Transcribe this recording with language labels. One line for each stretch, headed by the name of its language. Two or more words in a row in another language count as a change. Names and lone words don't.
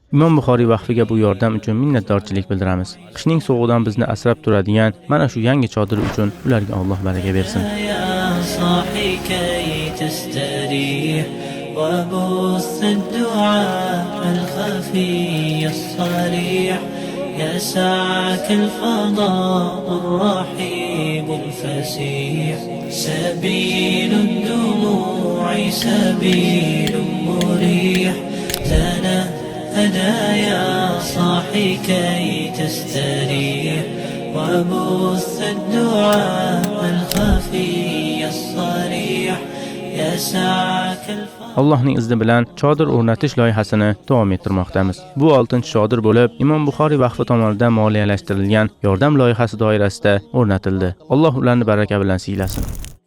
Uzbek: Imom Buxoriy vaqfiga bu yordam uchun minnatdorchilik bildiramiz. Qishning sovuqdan bizni asrab turadigan mana shu yangi chodir uchun ularga Alloh baraka bersin.
Arabic: وبث الدعاء الخفي الصريح يسعك الفضاء الرحيب الفسيح سبيل الدموع سبيل مريح تنهدى يا صاحي كي تستريح وبث الدعاء الخفي الصريح يسعك
Uzbek: Allohning izni bilan chodir o'rnatish loyihasini davom ettirmoqdamiz. Bu 6-chodir bo'lib, Imom Buxoriy vaqfi tomonidan moliyalashtirilgan yordam loyihasi doirasida o'rnatildi. Alloh ularni baraka bilan siylasin.